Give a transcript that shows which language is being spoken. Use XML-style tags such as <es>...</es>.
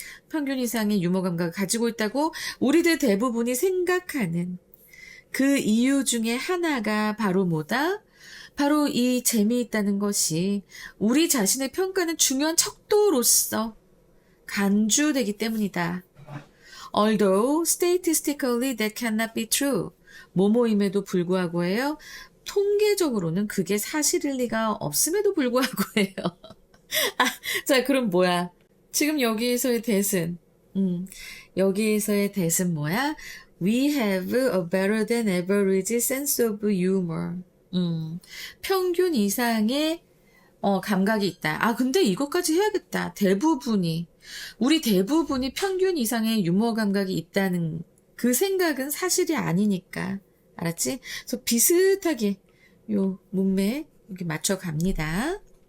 <ko>평균 이상의 유머 감각을 가지고 있다고 우리들 대부분이 생각하는 그 이유 중에 하나가 바로 뭐다? 바로 이 재미있다는 것이 우리 자신의 평가는 중요한 척도로서 간주되기 때문이다.</ko> <en>Although statistically that cannot be true.</en> <ko>뭐뭐임에도 불구하고예요. 통계적으로는 그게 사실일 리가 없음에도 불구하고예요. 자, 그럼 뭐야? 지금 여기에서의 대신. 여기에서의 대신 뭐야?</ko> <en>We have a better than average sense of humor.</en> <ko>평균 이상의 감각이 있다. 근데 이것까지 해야겠다. 우리 대부분이 평균 이상의 유머 감각이 있다는 그 생각은 사실이 아니니까. 알았지? 그래서 비슷하게 요 문맥 이렇게 맞춰 갑니다.</ko>